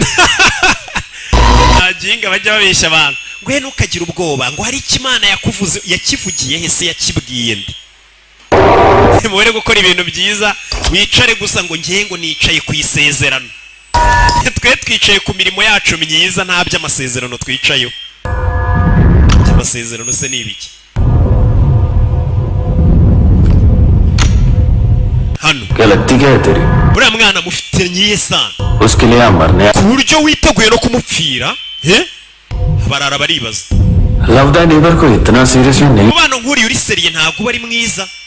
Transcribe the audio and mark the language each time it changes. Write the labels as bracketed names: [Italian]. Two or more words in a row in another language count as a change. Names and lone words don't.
[Kinyarwanda] ntaginga bajya babeshya abantu ngo ntukagire ubwoba ngo hari ikimana yakuvuze yakivugiye hese yakibwiye ndi mubere gukora ibintu byiza wicare gusa ngo ngiye ngo nicaye ku isezerano twe twicaye ku mirimo yacu myiza nta by'amasezerano twicayeho by'amasezerano se ni ibiki hano [Hindi] क्या लगती क्या है तेरी [Kinyarwanda] uriya mwana mufite nyiye sana [Hindi] उसके लिए हम मरने [Kinyarwanda] ku buryo witeguye no kumupfira barara baribaza [English] love the neighbour [Hindi] को इतना सीरियसली नहीं [Kinyarwanda] umubano nk'uriya uri seriye ntabwo uba ari mwiza